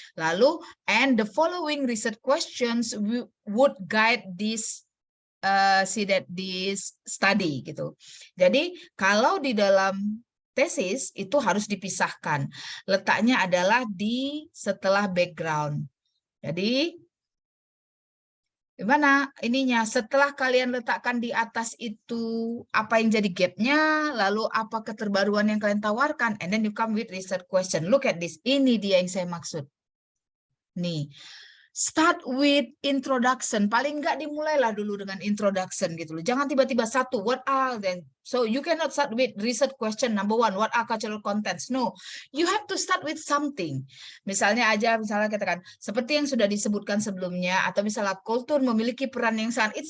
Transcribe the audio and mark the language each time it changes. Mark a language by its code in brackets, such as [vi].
[en] Lalu, and the following research questions would guide this this study gitu. [id] Jadi kalau di dalam tesis itu harus dipisahkan. Letaknya adalah di setelah background. Jadi gimana ininya, setelah kalian letakkan di atas itu apa yang jadi gapnya, lalu apa keterbaruan yang kalian tawarkan, [en] and then you come with research question. Look at this, [id] ini dia yang saya maksud. Nih, [en] start with introduction. [id] Paling nggak dimulailah dulu dengan introduction gitu loh. Jangan tiba-tiba satu, [en] what are then? So you cannot start with research question number 1, what are cultural contents? No, you have to start with something. [id] Misalnya katakan seperti yang sudah disebutkan sebelumnya, atau misalnya kultur memiliki peran yang sangat.